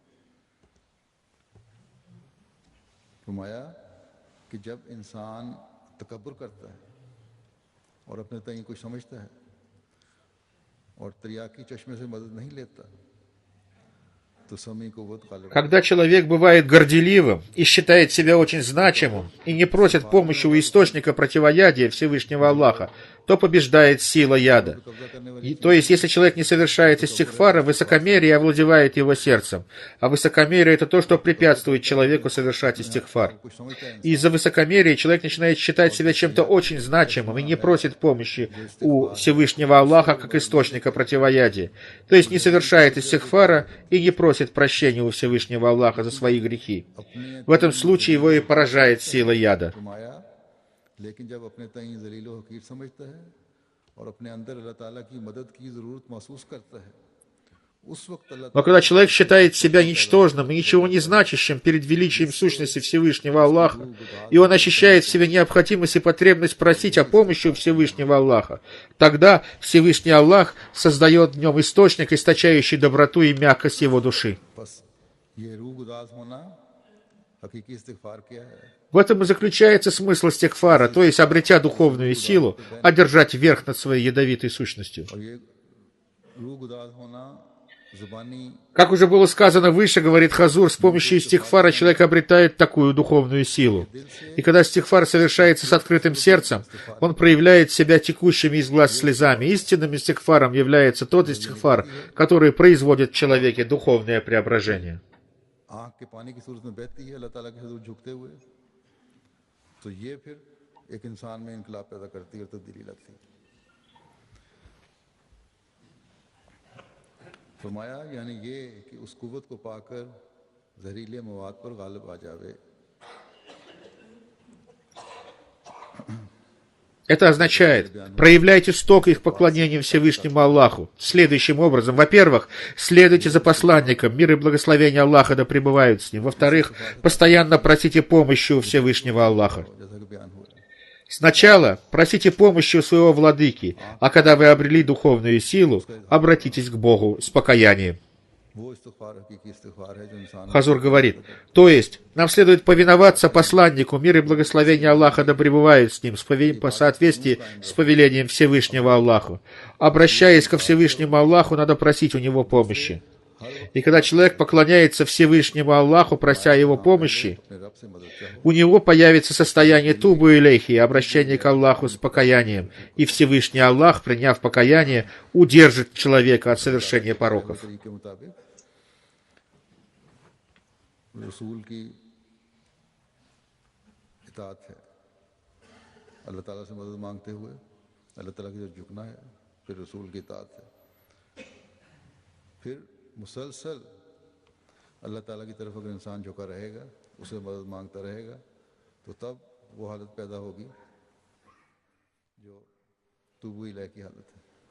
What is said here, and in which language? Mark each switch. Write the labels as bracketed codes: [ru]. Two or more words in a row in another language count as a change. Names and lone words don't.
[ur] فرمایا کہ جب انسان تکبر کرتا ہے اور اپنے تئیں کچھ سمجھتا ہے اور تریاقی چشمے سے مدد نہیں لیتا تو سمے کو بہت غالب [ru] Когда человек бывает горделивым и считает себя очень значимым и не просит помощи у источника противоядия Всевышнего Аллаха, то побеждает сила яда. То есть, если человек не совершает истигфара, высокомерие овладевает его сердцем. А высокомерие — это то, что препятствует человеку совершать истигфар. [ur] کچھ سمجھتا ہے [ru] И из-за высокомерия человек начинает считать себя чем-то очень значимым и не просит помощи у Всевышнего Аллаха как источника противоядия. То есть не совершает истигфара и не просит прощения у Всевышнего Аллаха за свои грехи. В этом случае его и поражает сила яда. [ur] فرمایا لیکن جب اپنے تئیں ذلیل و حقیر سمجھتا ہے اور اپنے اندر اللہ تعالیٰ کی مدد کی ضرورت محسوس کرتا ہے اس وقت اللہ [ru] Но когда человек считает себя ничтожным и ничего не значащим перед величием сущности Всевышнего Аллаха, и он ощущает в себе необходимость и потребность просить о помощи у Всевышнего Аллаха, тогда Всевышний Аллах создает в нем источник, источающий доброту и мягкость его души. [ur] بس یہ روح گداز ہونا حقیقی استغفار کیا ہے [ru] В этом и заключается смысл истигфара, то есть, обретя духовную силу, одержать верх над своей ядовитой сущностью. [ur] اور یہ روح گداز ہونا زبانی [ru] Как уже было сказано выше, говорит Хазур, с помощью истигфара человек обретает такую духовную силу. И когда истигфар совершается с открытым сердцем, он проявляет себя текущими из глаз слезами. Истинным истигфаром является тот истигфар, который производит в человеке духовное преображение. [ur] آنکھ کے پانی کی صورت میں بہتی ہے اللہ تعالیٰ کے حضور جھکتے ہوئے تو یہ پھر ایک انسان میں انقلاب پیدا کرتی ہے اور تبدیلی لاتی ہے فرمایا یعنی یہ کہ اس قوت کو پاکر زہریلے مواد پر غالب آ جاوے [ru] Это означает, проявляйте сток их поклонения Всевышнему Аллаху. Следующим образом, во-первых, следуйте за посланником, мир и благословение Аллаха да пребывают с ним. Во-вторых, постоянно просите помощи у Всевышнего Аллаха. [ur] جیسا کہ بیان ہوا [ru] Сначала просите помощи у своего владыки, а когда вы обрели духовную силу, обратитесь к Богу с покаянием. [ur] وہ استغفار حقیقی استغفار ہے جو انسان [ru] Хазур говорит, то есть нам следует повиноваться посланнику, мир и благословение Аллаха да пребывают с ним, по соответствии с повелением Всевышнего Аллаху. Обращаясь ко Всевышнему Аллаху, надо просить у него помощи. И когда человек поклоняется Всевышнему Аллаху, прося его помощи, [ur] اپنے رب سے مدد چاہو [ru] у него появится состояние [ar] توبوا إليه, [ru] обращение к Аллаху с покаянием, и Всевышний Аллах, приняв покаяние, удержит человека от совершения пороков. [ur] طریقے کے مطابق رسول کی اطاعت ہے اللہ تعالیٰ سے مدد مانگتے ہوئے اللہ تعالیٰ کی طرف جھکنا ہے پھر رسول کی اطاعت ہے پھر مسلسل اللہ تعالیٰ کی طرف اگر انسان جھکا رہے گا اسے مدد مانگتا رہے گا تو تب وہ حالت پیدا ہوگی جو [ar] توبوا إليه [ur] کی حالت ہے